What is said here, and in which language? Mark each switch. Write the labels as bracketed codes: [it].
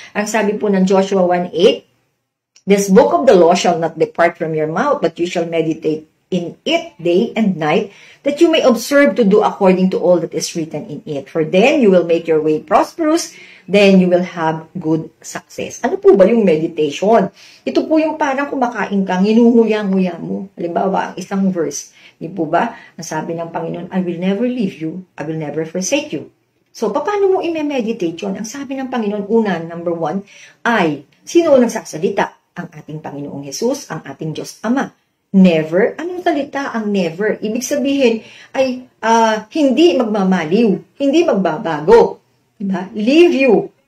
[tl] Ang sabi po ng Joshua 1:8, [en] this book of the law shall not depart from your mouth, but you shall meditate in it day and night, that you may observe to do according to all that is written in it. For then you will make your way prosperous, then you will have good success. [tl] Ano po ba yung meditation? Ito po yung parang kumakain kang, hinuhuya-nguya mo. Halimbawa, ang isang verse, di po ba? Nasabi ng Panginoon, [en] I will never leave you, I will never forsake you. [tl] So, paano mo i-meditate yun? Ang sabi ng Panginoon, una, number 1, ay, sino ang nagsasalita? Ang ating Panginoong Hesus, ang ating Diyos Ama. Never. Anong salita ang never? Ibig sabihin ay hindi magmamaliw, hindi magbabago. Diba? Leave you.